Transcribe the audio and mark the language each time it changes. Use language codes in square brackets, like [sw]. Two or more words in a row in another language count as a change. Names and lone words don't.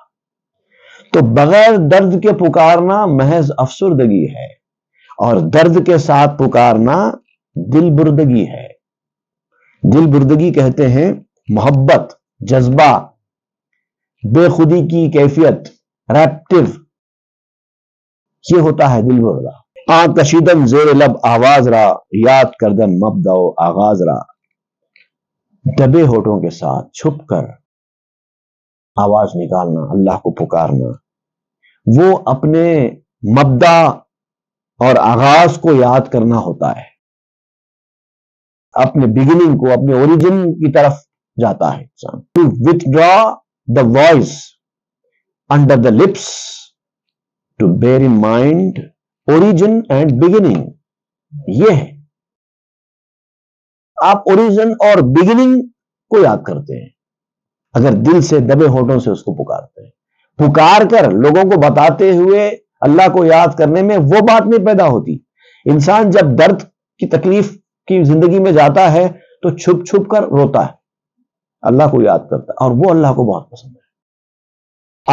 [ur] تو بغیر درد کے پکارنا محض افسردگی ہے، اور درد کے ساتھ پکارنا دل بردگی ہے۔ دل بردگی کہتے ہیں محبت، جذبہ، بے خودی کی کیفیت، ریپٹیو، یہ ہوتا ہے دل بردہ۔ [fa] آن کشیدن زیر لب آواز را، یاد کردن مبدأ و آغاز را۔ [ur] دبے ہونٹوں کے ساتھ چھپ کر آواز نکالنا، اللہ کو پکارنا، وہ اپنے مبدأ اور آغاز کو یاد کرنا ہوتا ہے، اپنے بگننگ کو، اپنے اوریجن کی طرف جاتا ہے انسان۔ [en] ٹو withdraw the voice under the lips, to bear in mind origin and beginning، [ur] یہ ہے، آپ اوریجن اور بگننگ کو یاد کرتے ہیں اگر دل سے دبے ہونٹوں سے اس کو پکارتے ہیں۔ پکار کر لوگوں کو بتاتے ہوئے اللہ کو یاد کرنے میں وہ بات نہیں پیدا ہوتی۔ انسان جب درد کی تکلیف کی زندگی میں جاتا ہے تو چھپ چھپ کر روتا ہے، اللہ کو یاد کرتا ہے، اور وہ اللہ کو بہت پسند ہے۔